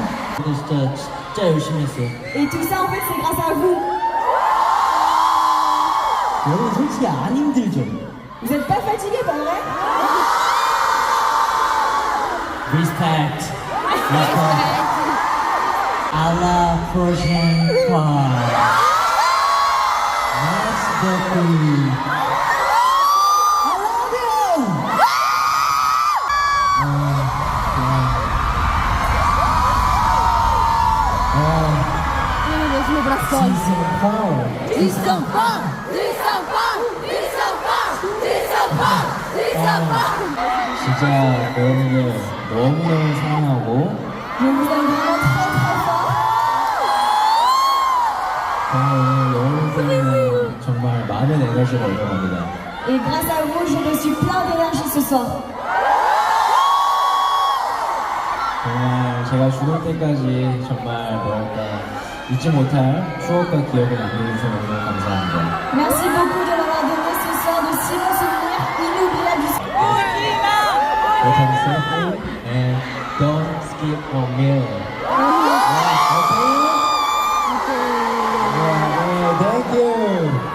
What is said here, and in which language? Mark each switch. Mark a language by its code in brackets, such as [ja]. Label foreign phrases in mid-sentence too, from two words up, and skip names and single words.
[ko] 진짜 열심히 했어요. [fr] Et tout ça, en fait, c'est grâce à vous. [ko] 여러분 솔직히 안 힘들죠? [fr] Vous êtes pas fatigué, pas vrai? Respect. [en] I love Persian pie. That's the food. I love you. [pt] Meu braço dói. [ko] 진짜 여러분들 너무너무 사랑하고 [fr] Je vous aime vraiment très très fort. [ko] 정말 오늘 여러분 때문에 정말 많은 에너지를 얻어갑니다. [fr] Et grâce à vous, j'ai reçu plein d'énergie ce soir. [ko] 정말 제가 죽을 때까지 정말 뭐랄까 잊지 못할 추억과 기억을 남겨주셔서 너무 감사합니다. [fr] Merci beaucoup de m'avoir donné ce soir de si bons souvenirs inoubliables. [en] Go home safely and don't skip a meal. Yeah, thank you.